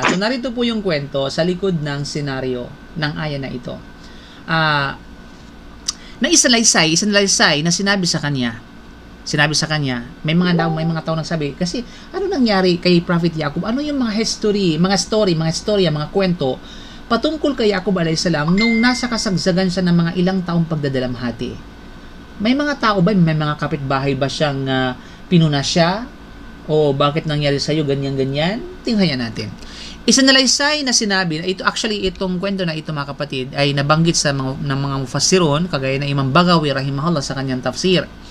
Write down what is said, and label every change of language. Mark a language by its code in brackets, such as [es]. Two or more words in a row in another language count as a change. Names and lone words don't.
[tl] So narito po yung kwento sa likod ng senaryo ng aya na ito. Na isalaysay na sinabi sa kanya, may mga tao nagsabi, kasi ano nangyari kay Prophet Yaqub? Ano yung mga history, mga storya, mga kwento patungkol kay Yaqub [ar] alayhis salam [tl] nung nasa kasagsagan siya ng mga ilang taong pagdadalamhati? May mga tao ba, may mga kapitbahay ba siyang pinuna siya? O bakit nangyari sa'yo ganyan-ganyan? Tingnan natin. Isinalaysay na sinabi, itong kwento na ito, mga kapatid, ay nabanggit sa mga mufassirun, kagaya na Imam Bagawi rahimahullah sa kanyang tafsir.